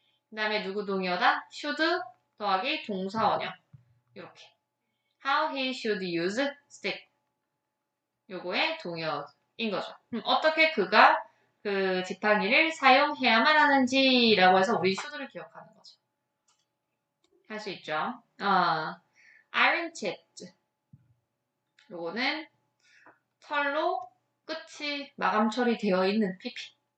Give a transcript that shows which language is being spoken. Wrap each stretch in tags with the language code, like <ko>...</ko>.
<ko>그 다음에 누구 동의어다? should 더하기 동사 원형. 이렇게.</ko> <en>How he should use stick.</en> <ko>요거의 동의어인 거죠. 어떻게 그가 그 지팡이를 사용해야만 하는지라고 해서 우리 should를 기억하는 거죠. 할 수 있죠. iron tipped. 요거는 털로 끝이 마감 처리되어 있는 PP.</ko>